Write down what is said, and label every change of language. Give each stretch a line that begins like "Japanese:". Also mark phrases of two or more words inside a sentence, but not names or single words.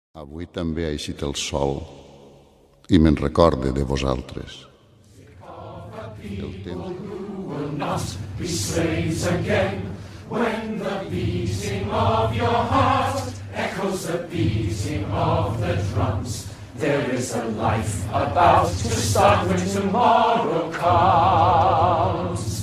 Catalan: Avui també ha eixit el sol i me'n recorde de vosaltres. El temps
English: will not be slaves again when the beating of your heart echoes the beating of the drums. There is a life about to start when tomorrow comes.